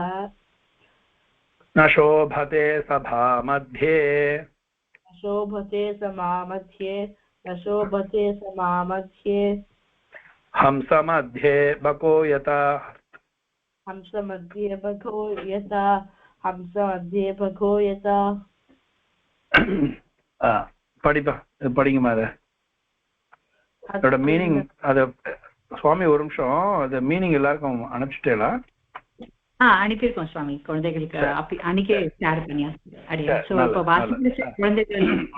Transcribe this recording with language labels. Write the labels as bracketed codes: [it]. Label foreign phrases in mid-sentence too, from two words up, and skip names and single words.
[sa] न शोभते सभा मध्ये शोभते समामध्ये न शोभते समामध्ये हंसमध्ये बको यथा हंसमध्ये बघो यथा हंसमध्ये बघो यथा [ta] படிங்கம்மா அதோட மீனிங். அத சுவாமி ஒரு நிமிஷம், அது மீனிங் எல்லாருக்கும் அனுப்பிச்சிட்டேலா? அனுப்பியிருக்கோம் சுவாமி, குழந்தைகளுக்கு அன்னைக்கே ஷேர் பண்ணியாச்சு. குழந்தைகள்